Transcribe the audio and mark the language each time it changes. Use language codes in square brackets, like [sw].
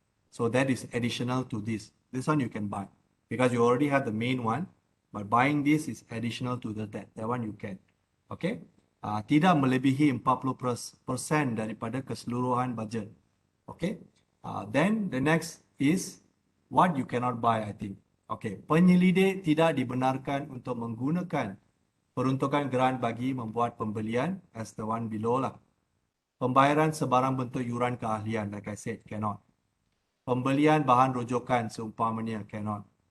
[en] So that is additional to this. This one you can buy because you already have the main one, but buying this is additional to that one you can. Okay. [ms] Tidak melebihi 40% daripada keseluruhan budget. [en] Okay. Then the next is what you cannot buy, I think. [ms] Okay, penyelidik tidak dibenarkan untuk menggunakan peruntukan grant bagi membuat pembelian [en] as the one below lah. [ms] Pembayaran sebarang bentuk yuran keahlian, [en] like I said, cannot. [ms] Pembelian bahan rujukan seumpamanya, cannot.